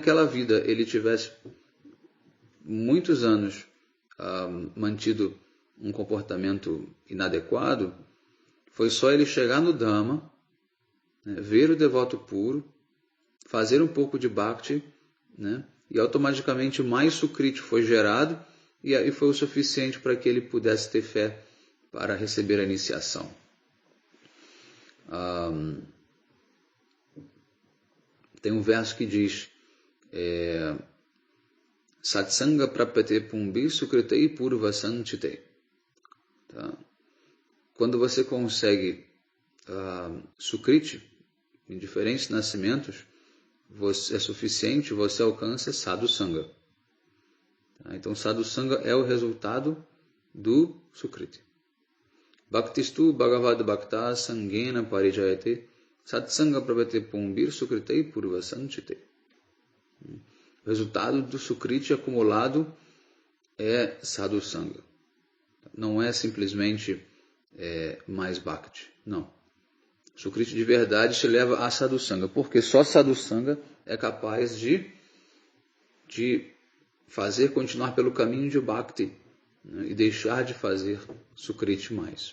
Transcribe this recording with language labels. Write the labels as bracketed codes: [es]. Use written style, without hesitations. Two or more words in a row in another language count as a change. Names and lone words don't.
[pt] naquela vida ele tivesse muitos anos mantido um comportamento inadequado, foi só ele chegar no Dhamma, né, ver o devoto puro, fazer um pouco de Bhakti, né, e automaticamente mais Sukriti foi gerado, e aí foi o suficiente para que ele pudesse ter fé para receber a iniciação. Tem um verso que diz: [sa] सत्सङ्गः प्राप्यते पुम्भिः सुकृतैः पूर्वसञ्चितैः. [pt] Tá? Quando você consegue Sukriti em diferentes nascimentos, é suficiente, você alcança [sa] साधु सङ्ग. [pt] Tá? Então, [sa] साधु सङ्ग [pt] é o resultado do Sukriti. [sa] भक्तिस्तु भगवद् भक्त सङ्गेन परिजायते सत्सङ्गः प्राप्यते पुम्भिः सुकृतैः पूर्व सञ्चितैः. [pt] O resultado do Sukriti acumulado é [sa] साधु सङ्ग. [pt] Não é simplesmente mais Bhakti. Não. Sukriti de verdade te leva a [sa] साधु सङ्ग, [pt] porque só [sa] साधु सङ्ग [pt] é capaz de fazer continuar pelo caminho de Bhakti, né, e deixar de fazer Sukriti mais.